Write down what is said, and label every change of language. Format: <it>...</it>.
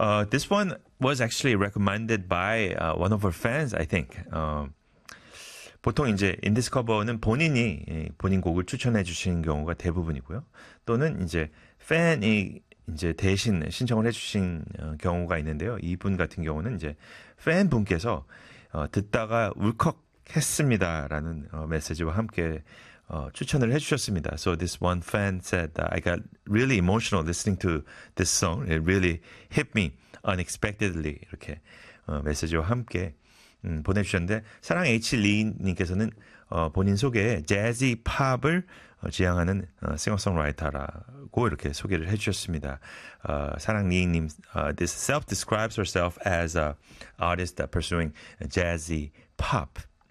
<en>This one was actually recommended by one of her fans, I think.</en> <ko>보통 이제 인디스커버는 본인이 본인 곡을 추천해 주시는 경우가 대부분이고요. 또는 이제 팬이 이제 대신 신청을 해주신 경우가 있는데요. 이분 같은 경우는 이제 팬분께서 듣다가 울컥했습니다라는 메시지와 함께 추천을 해주셨습니다.</ko> <en>So this one fan said that I got really emotional listening to this song. It really hit me unexpectedly.</en> <ko>이렇게 메시지와 함께 보내주셨는데 사랑 H. Lee님께서는 본인 소개에 재즈 팝을 지향하는 싱어송라이터라고 이렇게 소개를 해주셨습니다. 사랑 리인님,</ko> <en>this self-describes herself as an artist that pursuing jazzy pop.</en>